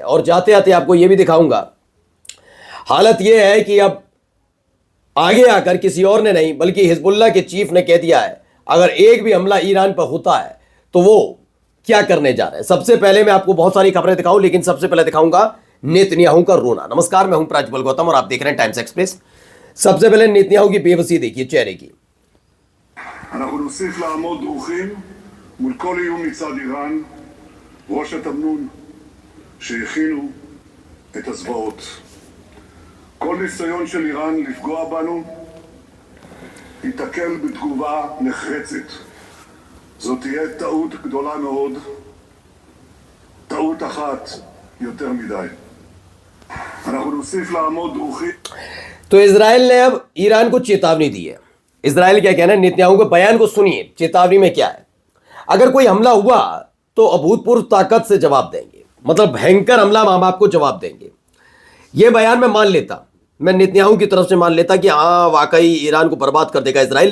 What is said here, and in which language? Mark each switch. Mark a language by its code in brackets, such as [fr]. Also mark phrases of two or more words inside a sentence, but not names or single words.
[hi] और जाते आते आपको यह भी दिखाऊंगा, हालत यह है कि अब आगे आकर किसी और ने नहीं बल्कि हिजबुल्लाह के चीफ ने कह दिया है अगर एक भी हमला ईरान पर होता है तो वो क्या करने जा रहे हैं। सबसे पहले मैं आपको बहुत सारी खबरें दिखाऊं, लेकिन सबसे पहले दिखाऊंगा नेतन्याहू का रोना। नमस्कार, मैं हूं प्रज्वल गौतम और आप देख रहे हैं टाइम्स एक्सप्रेस। सबसे पहले नेतन्याहू की बेबसी देखिए चेहरे की। [he] אנחנו נוסיף לעמוד דרוכים מול כל איום מצד איראן, ראש התמנון שהכינו את הזוועות. כל ניסיון של איראן לפגוע בנו ייתקל בתגובה נחרצת. זאת תהיה טעות גדולה מאוד, טעות אחת יותר מדי. אנחנו נוסיף לעמוד דרוכים. [hi] तो इजराइल ने अब ईरान को चेतावनी दी है। इजराइल क्या कहना है, नेतन्याहू के बयान को सुनिए, चेतावनी में क्या है। अगर कोई हमला हुआ तो अभूतपूर्व ताकत से जवाब देंगे, मतलब भयंकर हमला हम आपको जवाब देंगे। यह बयान मैं मान लेता, मैं नेतन्याहू की तरफ से मान लेता कि हाँ वाकई ईरान को बर्बाद कर देगा इजराइल।